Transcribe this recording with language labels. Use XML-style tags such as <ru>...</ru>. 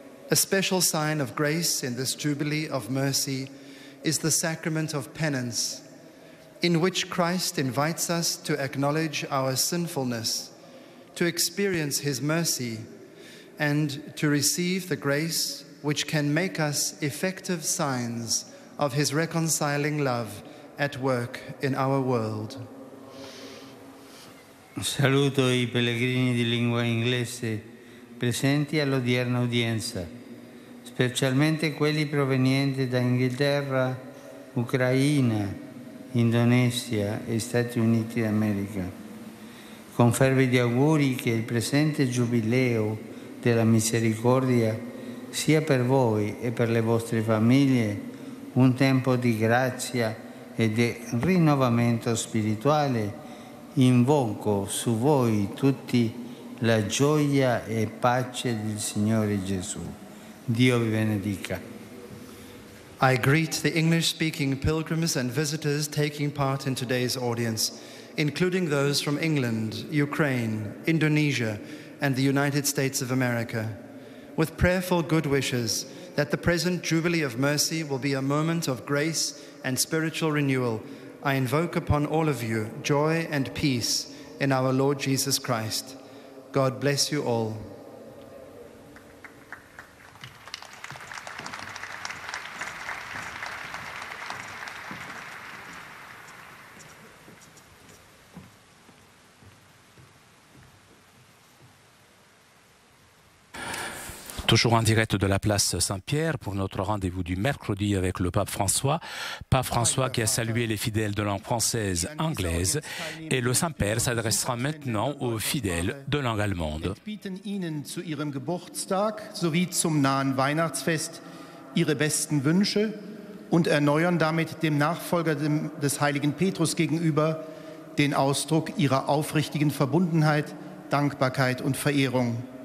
<en>A special sign of grace in this Jubilee of Mercy is the sacrament of penance, in which Christ invites us to acknowledge our sinfulness, to experience his mercy, and to receive the grace which can make us effective signs of his reconciling love at work in our world.</en> <it>Saluto I pellegrini di lingua inglese presenti all'odierna udienza, specialmente quelli provenienti da Inghilterra, Ucraina, Indonesia e Stati Uniti d'America. Con fervidi auguri che il presente Giubileo della Misericordia sia per voi e per le vostre famiglie un tempo di grazia e di rinnovamento spirituale. Invoco su voi tutti la gioia e pace del Signore Gesù. Dio vi benedica.</it> <en>I greet the English-speaking pilgrims and visitors taking part in today's audience, including those from England, Ukraine, Indonesia, and the United States of America, with prayerful good wishes that the present Jubilee of Mercy will be a moment of grace and spiritual renewal. I invoke upon all of you joy and peace in our Lord Jesus Christ. God bless you all.</en> <fr>Toujours en direct de la place Saint-Pierre pour notre rendez-vous du mercredi avec le pape François. Pape François qui a salué les fidèles de langue française, anglaise, et le Saint-Père s'adressera maintenant aux fidèles de langue allemande.</fr> <de>Bieten Ihnen zu Ihrem Geburtstag sowie zum nahen Weihnachtsfest Ihre besten Wünsche und erneuern damit dem Nachfolger des heiligen Petrus gegenüber den Ausdruck ihrer aufrichtigen Verbundenheit, Dankbarkeit und Verehrung.</de>